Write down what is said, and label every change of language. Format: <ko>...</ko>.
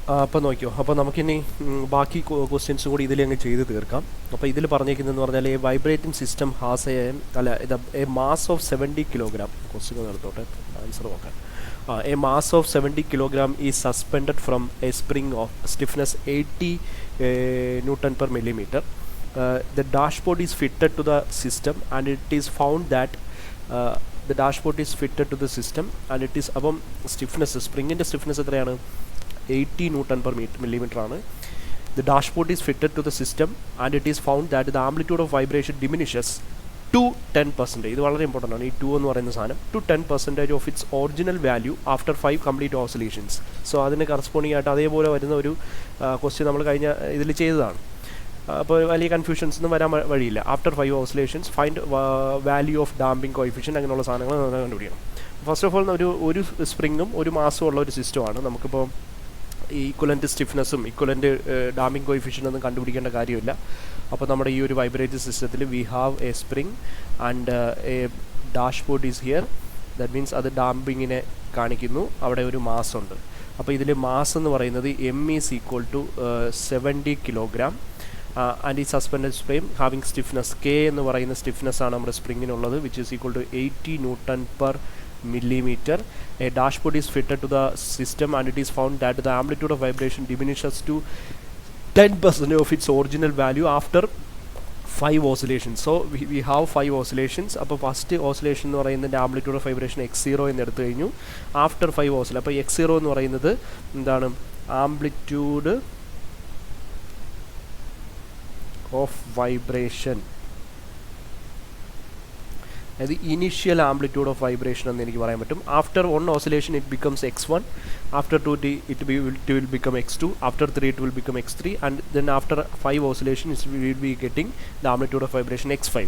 <ml>അപ്പോൾ നോക്കിയോ, അപ്പോൾ നമുക്കിനി ബാക്കി ക്വസ്റ്റ്യൻസ് കൂടി ഇതിൽ അങ്ങ് ചെയ്ത് തീർക്കാം. അപ്പോൾ ഇതിൽ പറഞ്ഞേക്കുന്നതെന്ന് പറഞ്ഞാൽ</ml> <en>A vibrating system has a mass of 70 kilogram.</en> <ml>Question നടത്തോട്ടെ, answer നോക്കാം.</ml> <en>A mass of 70 kilogram is suspended from a spring of stiffness 80 Newton per millimeter. The dashboard is fitted to the system and it is found that the dashboard is fitted to the system and it is above stiffness. Spring in the stiffness</en> <ml>എത്രയാണ്?</ml> <en>80 Newton per millimeter</en> <ml>ആണ്.</ml> <en>The dashboard is fitted to the system and it is found that the amplitude of vibration diminishes to 10%.</en> <ml>ഇത് വളരെ important ആണ്, ഈ 2 എന്ന് പറയുന്ന സാധനം.</ml> <en>To 10% of its original value after 5 complete oscillations.</en> <ml>So അതിന് corresponding ആയിട്ട് അതേപോലെ വരുന്ന ഒരു ക്വസ്റ്റ്യൻ നമ്മൾ കഴിഞ്ഞ ഇതിൽ ചെയ്തതാണ്. അപ്പോൾ വലിയ കൺഫ്യൂഷൻസ് ഒന്നും വരാൻ വഴിയില്ല.</ml> <en>after 5 oscillations find value of damping coefficient,</en> <ml>അങ്ങനെയുള്ള സാധനങ്ങൾ കണ്ടുപിടിക്കണം.</ml> <en>first of all</en> <ml>ഒരു സ്പ്രിങ്ങും ഒരു മാസും ഉള്ള ഒരു സിസ്റ്റമാണ്. നമുക്കിപ്പോൾ ഈ ഇക്വലൻ്റ് സ്റ്റിഫ്നെസ്സും ഇക്വലൻ്റ് ഡാമ്പിംഗ് കോഎഫിഷ്യൻ്റ് ഒന്നും കണ്ടുപിടിക്കേണ്ട കാര്യമില്ല. അപ്പോൾ നമ്മുടെ ഈ ഒരു വൈബ്രേറ്ററി സിസ്റ്റത്തിൽ</ml> <en>We have a spring and a dashboard is here. That means</en> <ml>അത് ഡാമ്പിങ്ങിനെ കാണിക്കുന്നു. അവിടെ ഒരു മാസ് ഉണ്ട്. അപ്പോൾ ഇതിൽ മാസ് എന്ന് പറയുന്നത്</ml> <en>M is equal to 70 kilogram and ഈ suspended spring having stiffness K</en> <ml>എന്ന് പറയുന്ന സ്റ്റിഫ്നെസ് ആണ് നമ്മുടെ സ്പ്രിങ്ങിനുള്ളത്,</ml> <en>Which is equal to 80 Newton per millimeter. A dashboard is fitted to the system and it is found that the amplitude of vibration diminishes to 10% of its original value after 5 oscillations. So we have 5 oscillations.</en> <ml>അപ്പോൾ first oscillation എന്ന് പറയുന്നതിൻ്റെ</ml> <en>amplitude of vibration</en> <ml>x0 എന്ന് എടുത്തു കഴിഞ്ഞു.</ml> <en>after 5 oscillation,</en> <ml>അപ്പോൾ x0 എന്ന് പറയുന്നത് എന്താണ്? ആംപ്ലിറ്റ്യൂഡ് ഓഫ് വൈബ്രേഷൻ, അതായത്</ml> <en>initial amplitude of vibration</en> <ml>എന്ന് എനിക്ക് പറയാൻ പറ്റും.</ml> <en>After 1 oscillation it becomes x1, after 2 it will become x2, after 3 it will become x3, and then after 5 oscillations we will be getting the amplitude of vibration x5.</en>